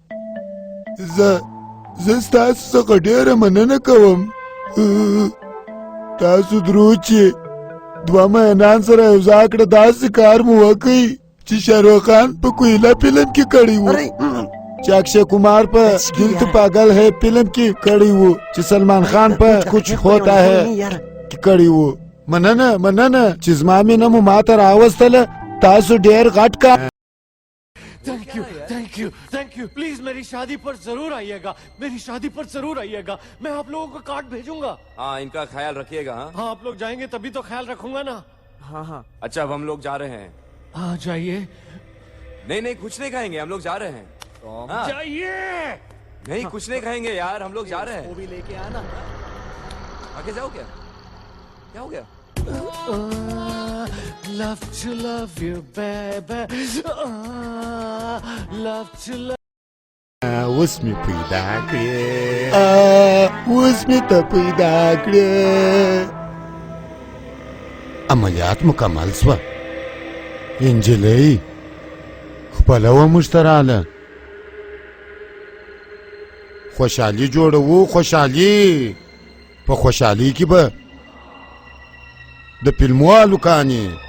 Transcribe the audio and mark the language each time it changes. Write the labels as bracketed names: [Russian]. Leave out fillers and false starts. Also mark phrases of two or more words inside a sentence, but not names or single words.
[Pashto] زه ستاسو څخه ډېره مننه کوم تاسو درود چې دوه مینان سره یو ځای کړه داسې کار مو وکړئ چې شاهرخ خان په کویلا فلم کې کړی و چې اکشے کمار په دل تو پاگل ہے فلم کې کړی و چې سلمان خان په کچھ ہوتا ہے کې کړی و مننه چې زما مینه مو ماته راوستله تاسو ډېر غټ کار [English] thank you please [Hindi] मेरी शादी पर जरूर आइएगा मेरी शादी पर जरूर आइएगा मैं आप लोगों को कार्ड भेजूंगा हाँ इनका ख्याल रखिएगा। हाँ आप लोग जाएंगे तभी तो ख्याल रखूंगा ना। हाँ अच्छा अब हम लोग जा रहे हैं। हाँ जाइए। नहीं कुछ नहीं खाएंगे हम लोग जा रहे हैं। हाँ। जाइए। नहीं कुछ नहीं खाएंगे यार हम लोग जा रहे हैं। वो भी लेके आना। आगे जाओ क्या हो गया [English] Love to love you, baby. Love to love. [Pashto] اوس مې پیدا کړې اوس مې ته پیدا کړې عملیات مکمل سوه انجلۍ خپله وه موږ ته راله خوشحالي جوړوو خوشحالي په خوشحالۍ کې به د فلموالو کانې